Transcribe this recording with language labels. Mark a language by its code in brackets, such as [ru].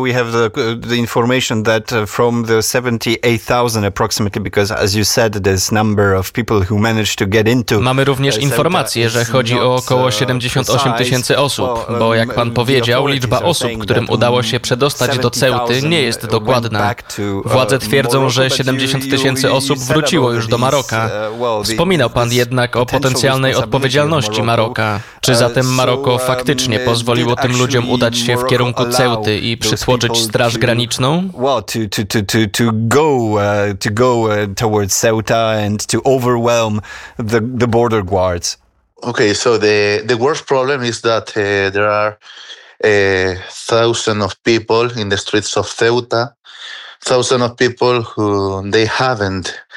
[en] we have the information that from the 78,000 approximately, because as you said, this number of people who managed to get into. [pl] Mamy również informację, że chodzi o około 78 tysięcy osób, bo jak pan powiedział, liczba osób, którym udało się przedostać do Ceuty, nie jest dokładna. Władze twierdzą, że 70 tysięcy osób wróciło już do Maroka. Wspominał pan jednak o potencjalnej odpowiedzialności Maroka. Czy zatem Maroko faktycznie pozwoliło tym ludziom udać się w kierunku Ceuty i przytłoczyć Straż Graniczną? [en] Towards Ceuta and to overwhelm the border guards. Okay, so the worst problem is that there are thousands of people in the streets of Ceuta, thousands of people who they haven't.